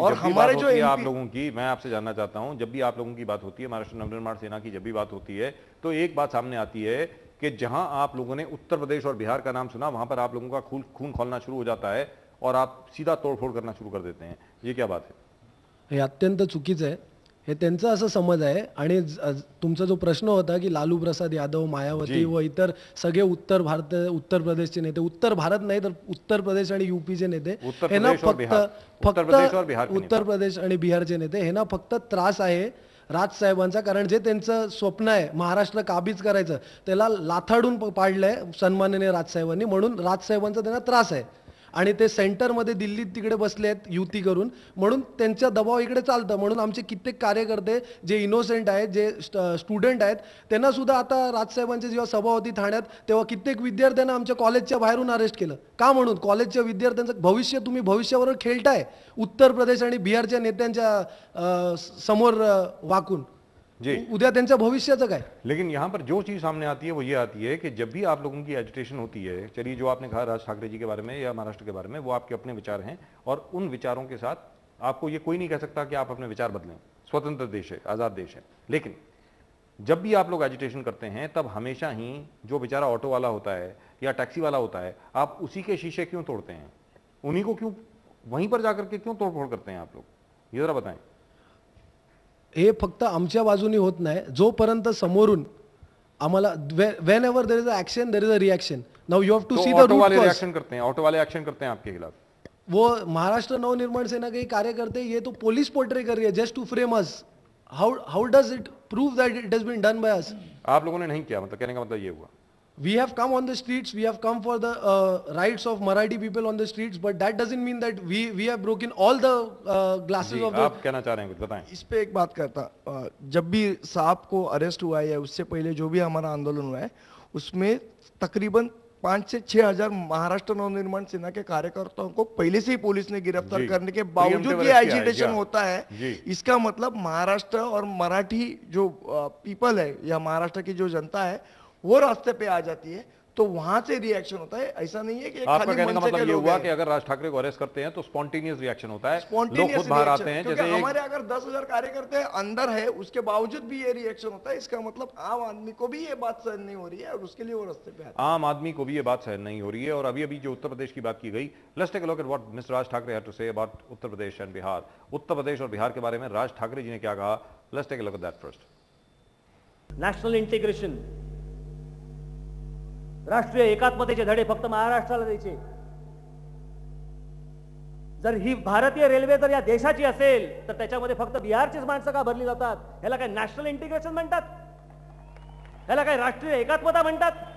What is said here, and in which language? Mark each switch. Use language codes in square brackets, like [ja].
[hi] और जब भी हमारे बात जो होती है आप लोगों की, मैं आपसे जानना चाहता हूं, जब भी आप लोगों की बात होती है, महाराष्ट्र नवनिर्माण सेना की जब भी बात होती है, तो एक बात सामने आती है कि जहां आप लोगों ने उत्तर प्रदेश और बिहार का नाम सुना, वहां पर आप लोगों का खून खोलना शुरू हो जाता है और आप सीधा तोड़फोड करना शुरू कर देते हैं। ये क्या बात है? [mr] हे अत्यंत चुकीचं आहे, हे त्यांचा असं समज आहे। आणि तुमचा जो प्रश्न होता की लालू प्रसाद यादव, मायावती व इतर सगळे उत्तर प्रदेशचे नेते, उत्तर भारत नाही तर उत्तर प्रदेश आणि यूपीचे नेते हे ना फक्त उत्तर प्रदेश आणि बिहारचे नेते हे ना फक्त त्रास आहे राज साहेबांचा, कारण जे त्यांचं स्वप्न आहे महाराष्ट्र काबीज करायचं त्याला लाथाडून पाडलंय सन्माननीय राज साहेबांनी, म्हणून राज साहेबांचा त्यांना त्रास आहे। आणि ते सेंटरमध्ये दिल्लीत तिकडे बसले आहेत युती करून, म्हणून त्यांचा दबाव इकडे चालतं. म्हणून आमचे कित्येक कार्यकर्ते जे इनोसेंट आहेत, जे स्टुडंट आहेत, त्यांना सुद्धा आता राजसाहेबांची जेव्हा सभा होती ठाण्यात, तेव्हा कित्येक विद्यार्थ्यांना आमच्या कॉलेजच्या बाहेरून अरेस्ट केलं. का? म्हणून कॉलेजच्या विद्यार्थ्यांचं भविष्य तुम्ही भविष्याबरोबर खेळताय उत्तर प्रदेश आणि बिहारच्या नेत्यांच्या समोर वाकून. उद्या त्यांच्या भविष्याचं काय? [hi] लेकिन यहाँ पर जो चीज सामने आती है वो ये आती है कि जब भी आप लोगों की एजिटेशन होती है, चलिए जो आपने कहा राज ठाकरे जी के बारे में या महाराष्ट्र के बारे में, वो आपके अपने विचार हैं और उन विचारों के साथ आपको ये कोई नहीं कह सकता कि आप अपने विचार बदलें. स्वतंत्र देश है, आजाद देश है. लेकिन जब भी आप लोग एजिटेशन करते हैं तब हमेशा ही जो बेचारा ऑटो वाला होता है या टैक्सी वाला होता है, आप उसी के शीशे क्यों तोड़ते हैं? उन्हीं को क्यों वहीं पर जाकर के क्यों तोड़फोड़ करते हैं आप लोग? ये जरा बताएं. [mr] हे फक्त आमच्या बाजूनी होत नाही, जोपर्यंत समोरून आम्हाला [en] Whenever there is a action there is a reaction. Now you have to see the [hi] auto वाले रिएक्शन करते हैं, ऑटो वाले एक्शन करते हैं आपके खिलाफ. वो महाराष्ट्र नवनिर्माण सेना के कार्यकर्ते, ये तो पुलिस पोर्ट्रे कर रही है [en] Just to frame us. How does it prove that it has been done by us? [hi] आप लोगों ने नहीं किया, मतलब कहने का मतलब ये हुआ. [en] We have come on the streets, we have come for the rights of Marathi people on the streets, but that doesn't mean that we have broken all the glasses of the. [hi] आप कहना चाह रहे हैं, कुछ बताएं. इस पे एक बात करता, जब भी साहब को अरेस्ट हुआ है, उससे पहले जो भी हमारा आंदोलन हुआ है, उसमें तकरीबन 5 से 6 हजार महाराष्ट्र नवनिर्माण सेना के कार्यकर्ताओं को पहले से ही पुलिस ने गिरफ्तार करने के बावजूद ये एजिटेशन होता है. इसका मतलब महाराष्ट्र और मराठी जो पीपल है या महाराष्ट्र की जो जनता है वो रास्ते पे आ जाती है, तो वहां से रिएक्शन होता है. ऐसा नहीं है कि आपका कहने का मतलब ये हुआ कि अगर राज ठाकरे को अरेस्ट करते हैं तो स्पॉन्टेनियस रिएक्शन होता है, लोग खुद बाहर आते हैं. जैसे हमारे अगर 10,000 कार्यकर्ते अंदर है, उसके बावजूद भी ये रिएक्शन होता है. इसका मतलब आम आदमी को भी ये बात सहन नहीं हो रही है और उसके लिए वो रास्ते पे आता है. आम आदमी को भी ये बात सहन नहीं हो रही है. और अभी अभी जो उत्तर प्रदेश की बात की गई, [en] Let's take a look at what mister Raj Thackeray had to say about Uttar Pradesh and Bihar. [hi] Uttar Pradesh और बिहार के बारे में राज ठाकरे जी ने क्या कहा, [en] Let's take a look at that first. [mr] National integration, राष्ट्रीय एकात्मतेचे धडे फक्त महाराष्ट्राला द्यायचे. जर ही भारतीय रेल्वे जर या देशाची असेल तर त्याच्यामध्ये फक्त बिहारचीच माणसं का भरली जातात? ह्याला काय नॅशनल इंटिग्रेशन म्हणतात? ह्याला काय राष्ट्रीय एकात्मता म्हणतात?